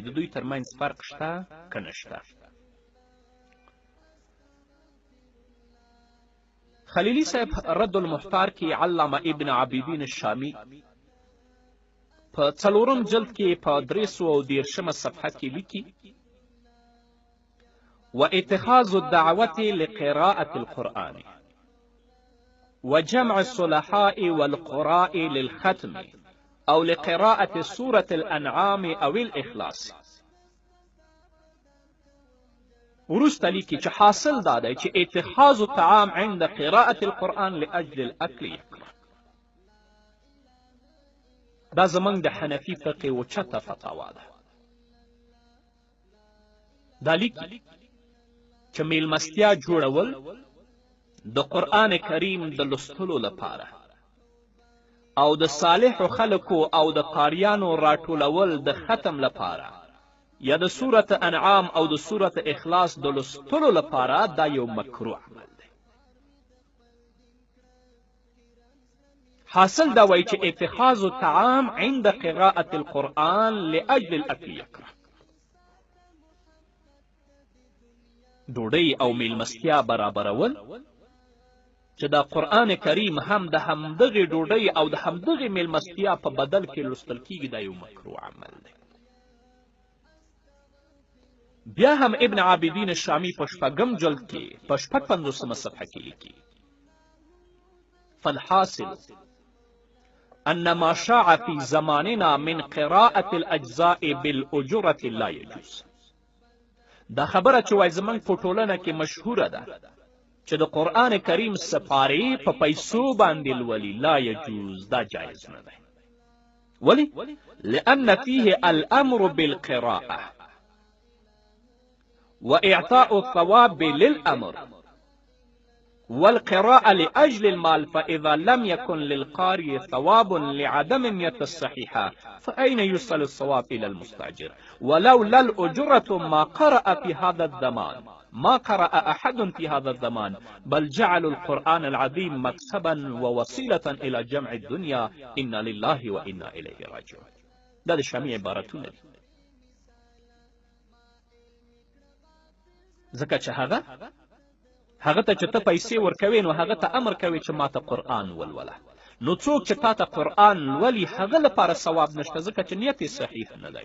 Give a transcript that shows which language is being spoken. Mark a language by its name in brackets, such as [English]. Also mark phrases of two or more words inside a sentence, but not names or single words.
[Pashto] د دوی ترمنځ فرق شته که نشته؟ خلیلي صاحب رد المحتار کې علامه ابن عابدین الشامی په 4 جلد کې په 313 صفحه کې لیکي: [Arabic] واتخاذ الدعوة لقراءة القرآن وجمع الصلحاء والقراء للختم أو لقراءة سورة الأنعام أو الإخلاص. [Pashto] وروسته لیکي چې حاصل دا دی چې [Arabic] اتخاذ الطعام عند قراءة القرآن لأجل الأكل يكره. [Pashto] دا زمونږ د حنفي فقه اوچته فتاوا ده. دا لیکي چې میلمستیا جوړول د قرآن کریم د لوستلو لپاره او د صالحو خلکو او د قاریانو راټولول د ختم لپاره یا د سورت انعام او د سورت اخلاص د لوستلو لپاره دا یو مکروه عمل دی. حاصل دا وایي چې [Arabic] اتخاذ الطعام عند قراءة القرآن لأجل الأكل يكره. [Pashto] ډوډۍ او میلمستیا برابرول چې دا قرآن کریم هم د همدغې ډوډۍ او د همدغې میلمستیا په بدل کې لوستل کیږي، دا یو مکروه عمل دی. بیا هم ابن عابدین الشامی په 6 جلد کې په 56 صفحه کې لیکي: [Arabic] فالحاصل ان ما شاع في زماننا من قراءة الأجزاء بالأجرة لا يجوز. [Pashto] دا خبره چې وای زمونږ په ټولنه کې مشهوره ده چې د قرآن کریم سپارې په پیسو باندې لولي، [Arabic] لا یجوز، [Pashto] دا جایز نه دی. ولی؟ [Arabic] لأن فيه الأمر بالقراءة وإعطاء الثواب للأمر والقراءة لأجل المال، فإذا لم يكن للقارئ ثواب لعدم النية الصحيحة فأين يوصل الثواب إلى المستأجر؟ ولولا الأجرة ما قرأ في هذا الزمان، ما قرأ أحد في هذا الزمان، بل جعلوا القرآن العظيم مكسبا ووسيلة إلى جمع الدنيا. إنا لله وإنا إليه راجعون. [Pashto] دا د شامی عبارتونه دي. ځکه چې هغه ته چې ته پیسې ورکوې نو هغه ته امر کوي چې ما ته قرآن ولوله. نو څوک چې تا ته قرآن لولي هغه لپاره ثواب نشته، ځکه چې نیت یې صحیح نه دی.